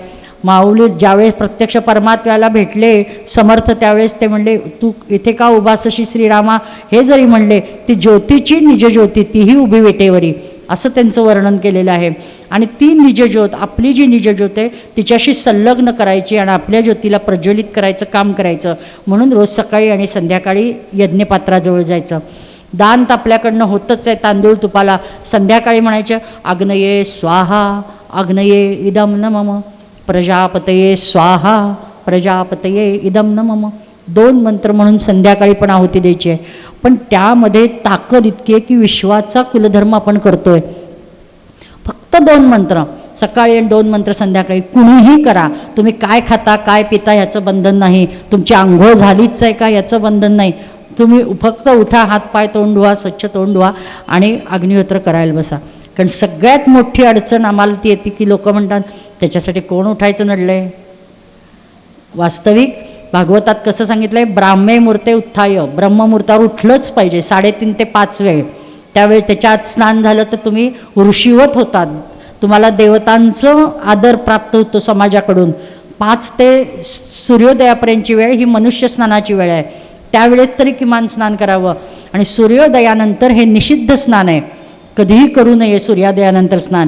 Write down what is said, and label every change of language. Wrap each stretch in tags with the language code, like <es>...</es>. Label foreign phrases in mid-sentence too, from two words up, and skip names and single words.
<mr>माऊली ज्यावेळेस प्रत्यक्ष परमात्म्याला भेटले समर्थ त्यावेळेस ते म्हणले, तू इथे का उभासशी श्रीरामा, हे जरी म्हणले ती ज्योतीची निजज्योती तीही उभी वेटेवरी, असं त्यांचं वर्णन केलेलं आहे. आणि ती निजज्योत, आपली जी निजज्योत आहे तिच्याशी संलग्न करायची आणि आपल्या ज्योतीला प्रज्वलित करायचं काम करायचं. म्हणून रोज सकाळी आणि संध्याकाळी यज्ञपात्राजवळ जायचं. दान तर आपल्याकडनं होतच आहे तांदूळ तुपाला. संध्याकाळी म्हणायचं</mr> <sa>आग्नये स्वाहा आग्नये इदं न मम, प्रजापतये स्वाहा प्रजापतये इदं न मम.</sa> <mr>2 मंत्र म्हणून संध्याकाळी पण आहुती द्यायची आहे. पण त्यामध्ये ताकद इतकी आहे की विश्वाचा कुलधर्म आपण करतो आहे. फक्त 2 मंत्र सकाळी आणि 2 मंत्र संध्याकाळी. कुणीही करा, तुम्ही काय खाता काय पिता ह्याचं बंधन नाही. तुमची आंघोळ झालीच आहे का याचं बंधन नाही. तुम्ही फक्त उठा, हातपाय तोंड धुवा, स्वच्छ तोंड धुवा आणि अग्निहोत्र करायला बसा. कारण सगळ्यात मोठी अडचण आम्हाला ती येते की लोक म्हणतात त्याच्यासाठी कोण उठायचं नडलं आहे. वास्तविक भागवतात कसं सांगितलं आहे,</mr> <sa>ब्राह्मे मुहूर्ते उत्थाय,</sa> <mr>ब्रह्ममुहूर्तावर उठलंच पाहिजे 3:30 ते 5 वेळ. त्यावेळी त्याच्यात स्नान झालं तर तुम्ही ऋषीवत होतात. तुम्हाला देवतांचं आदर प्राप्त होतो समाजाकडून. 5 ते सूर्योदयापर्यंतची वेळ ही मनुष्य स्नानाची वेळ आहे. त्यावेळेत तरी किमान स्नान करावं. आणि सूर्योदयानंतर हे निषिद्ध स्नान आहे, कधीही करू नये सूर्योदयानंतर स्नान.</mr>